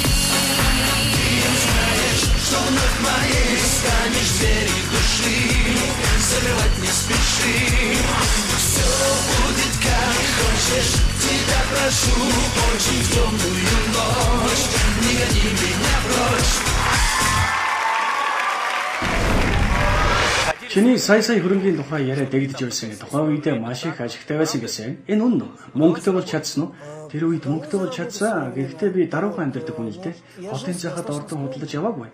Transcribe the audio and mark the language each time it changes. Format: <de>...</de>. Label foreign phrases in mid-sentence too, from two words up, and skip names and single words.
<ru>Ты знаешь, что вновь моей станешь. Двери души закрывать не спеши. Все будет как хочешь, тебя прошу очень в темную ночь. Не гони меня прочь.</ru> <mn>Чиний сая хөрөнгийн тухай яриа дэгдэж байсан. Тухайн үедээ маш их ашигтай байсан гэсэн. Энэ үн мөнгөтэй болж чадсан уу? Тэр үед мөнгөтэй болж чадсан. Гэхдээ би даруухан амьдардаг хүн л дээ. Хотын захад ордон худалдаж яваагүй.</mn>